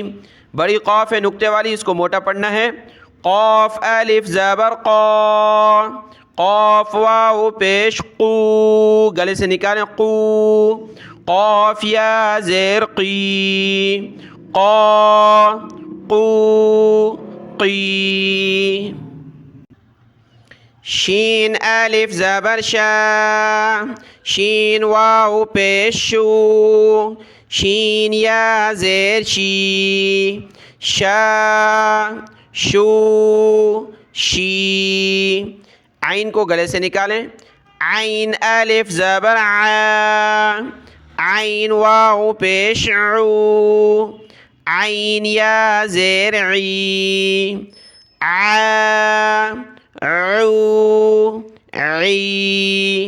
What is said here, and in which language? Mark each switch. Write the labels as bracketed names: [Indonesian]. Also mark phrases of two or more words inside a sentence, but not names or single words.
[Urdu] بڑی قاف ہے نقطے والی، اس کو موٹا پڑھنا ہے۔ قاف الف زبر قا، قاف واو پیش قو، گلے سے نکالیں قو، قاف یا زیر قی، قا قو قی۔ شین الف زبر شا، شین واو پیش شو، شین یا زیر شی، شا شو شی۔ عین کو گلے سے نکالیں، عین الف زبر عا، عین واو پیش عو، عین یا زیر عی، عا عو عی۔